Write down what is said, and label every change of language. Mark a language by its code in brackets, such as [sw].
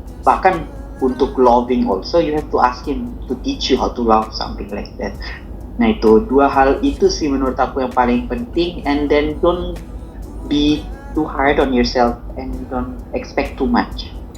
[id] Bahkan untuk [en] loving also, you have to ask him to teach you how to love, something like that. [id] Nah itu, dua hal itu sih menurut aku yang paling penting. [en] And then don't be too hard on yourself and don't expect too much.